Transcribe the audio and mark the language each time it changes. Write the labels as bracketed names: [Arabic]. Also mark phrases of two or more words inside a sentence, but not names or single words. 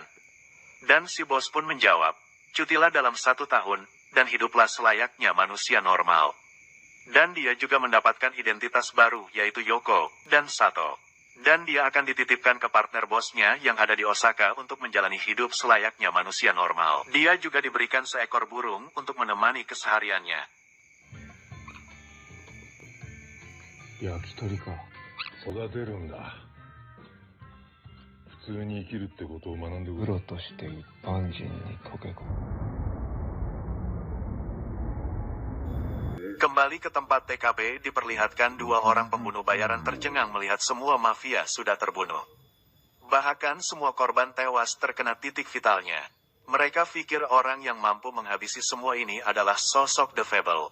[Indonesian] Dan si bos pun menjawab, cutilah dalam 1 tahun, dan hiduplah selayaknya manusia normal. Dan dia juga mendapatkan identitas baru, yaitu Yoko dan Sato. Dan dia akan dititipkan ke partner bosnya yang ada di Osaka untuk menjalani hidup selayaknya manusia normal. Dia juga diberikan seekor burung untuk menemani kesehariannya. [Japanese] 焼き鳥か. 育てるんだ. 普通に生きるってことを学んでプロとして一般人に溶け込む。 [Indonesian] Kembali ke tempat TKP, diperlihatkan 2 orang pembunuh bayaran tercengang melihat semua mafia sudah terbunuh. Bahkan semua korban tewas terkena titik vitalnya. Mereka pikir orang yang mampu menghabisi semua ini adalah sosok The Fable.